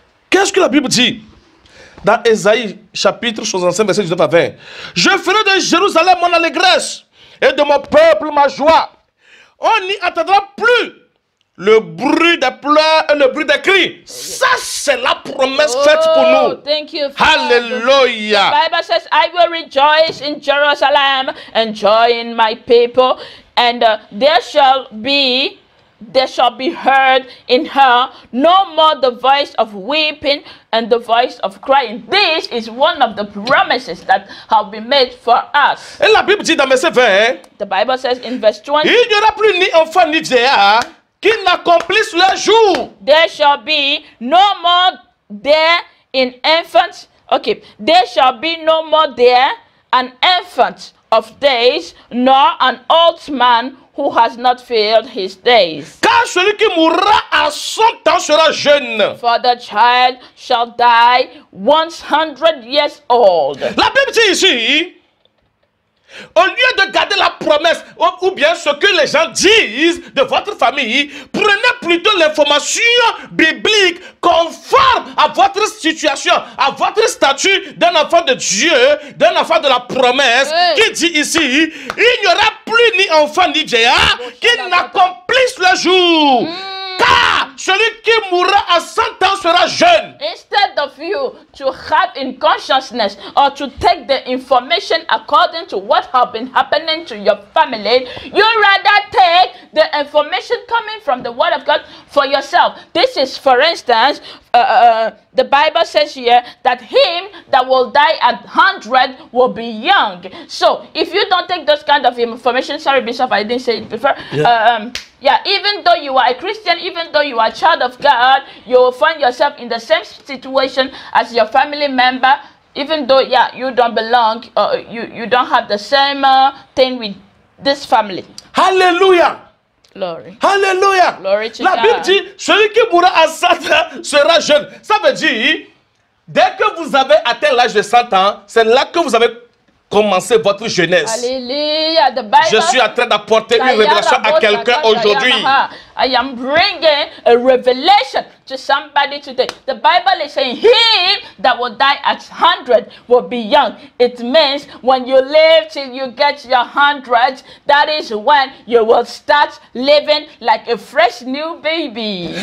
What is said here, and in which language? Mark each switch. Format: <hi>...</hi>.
<fr>Qu'est-ce que la Bible dit? Dans Ésaïe, chapitre 65, verset 19 à 20. Je ferai de Jérusalem mon allégresse et de mon peuple ma joie. On n'y entendra plus le bruit des pleurs et le bruit des cris. Ça, c'est la promesse faite pour nous.</fr> <en>Thank you, Father.</en> <fr>Alléluia.</fr> <en>The Bible says, I will rejoice in Jerusalem and joy in my people, and there shall be heard in her no more the voice of weeping and the voice of crying. This is one of the promises that have been made for us.</en> <fr>Et la Bible dit dans verset 20,</fr> <en>The Bible says in verse 20,</en> <fr>il n'y aura plus ni enfant ni vieillard qui n'accomplissent leur jour.</fr> <en>there shall be no more there in infants. Okay, there shall be no more there an infant of days, nor an old man who has not filled his days.</en> <fr>Car celui qui mourra à 100 ans sera jeune.</fr> <en>For the child shall die 100 years old.</en> <fr>La Bible dit ici, au lieu de garder la promesse ou bien ce que les gens disent de votre famille, prenez plutôt l'information biblique conforme à votre situation, à votre statut d'un enfant de Dieu, d'un enfant de la promesse, qui dit ici, il n'y aura plus ni enfant ni vieillard qui n'accomplissent le jour. Car celui qui mourra à 100 ans sera jeune.</fr> <en>Instead of you to have in consciousness or to take the information according to what have been happening to your family, you rather take the information coming from the Word of God for yourself. This is, for instance, the Bible says here that him that will die at 100 will be young. So if you don't take those kind of information, sorry Bishop, I didn't say it before. Yeah, even though you are a Christian, even though you are a child of God, you will find yourself in the same situation as your family member, even though, yeah, you don't belong, you don't have the same thing with this family.</en> <fr>Alléluia.</fr> <en>Glory.</en> <fr>Alléluia.</fr> <en>Glory to</en> <fr>La Bible</fr> <en>God.</en> <fr>dit, celui qui mourra à 100 ans sera jeune. Ça veut dire, dès que vous avez atteint l'âge de 100 ans, c'est là que vous avez commencé votre jeunesse.</fr> <en>Hallelujah. The Bible.</en> <fr>Je suis en train d'apporter une révélation à quelqu'un aujourd'hui.</fr> <en>I am bringing a revelation to somebody today. The Bible is saying, he that will die at 100 will be young. It means when you live till you get your 100, that is when you will start living like a fresh new baby.</en>